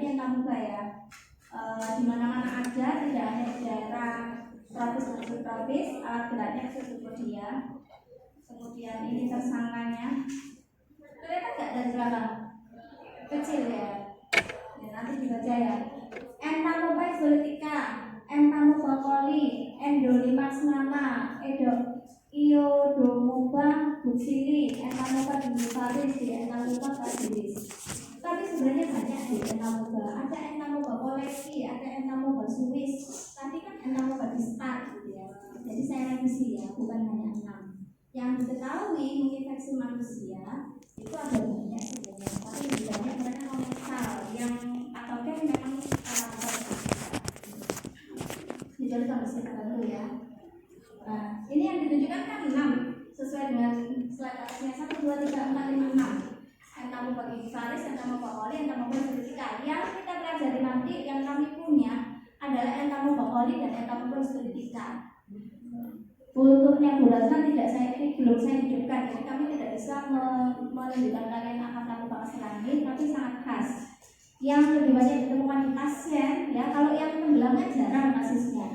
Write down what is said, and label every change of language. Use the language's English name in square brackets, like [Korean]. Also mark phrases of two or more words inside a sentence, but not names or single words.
[Indonesian] Ini Entamoeba ya, di mana-mana ada, tidak hanya di daerah tropis dan subtropis. Alat geraknya Pseudopodia. Kemudian ini tersangkanya, kelihatan nggak dari belakang? Kecil ya. Nanti dibaca ya. Entamoeba histolytica, Entamoeba coli, Endolimax nama, Iodomoeba buxili, Entamoeba dimifalis, Entamoeba fragilis. Tapi sebenarnya banyak di Entamoeba. Ada Entamoeba koleksi, ada Entamoeba suis. Tadi kan Entamoeba distar gitu ya. Jadi saya revisi ya, bukan hanya 6. Yang diketahui menginfeksi manusia itu ada banyak sebenarnya, tapi lebih banyak mereka komensal yang patogen memang dijelaskan bersama dulu ya. Nah, ini yang ditunjukkan kan 6 sesuai dengan slide atasnya 1, 2, 3, 4, 5, 6. Entamoeba gigivalis, Entamoeba coli, Entamoeba histolytica. Yang kita pelajari nanti yang kami punya adalah Entamoeba coli dan Entamoeba histolytica. Untuk nebulasa belum saya hidupkan, jadi kami tidak bisa menunjukkan kalian akan Entamoeba selangit, tapi sangat khas. Yang lebih banyak ditemukan di pasien, ya kalau yang tenggelam kan jarang kasusnya.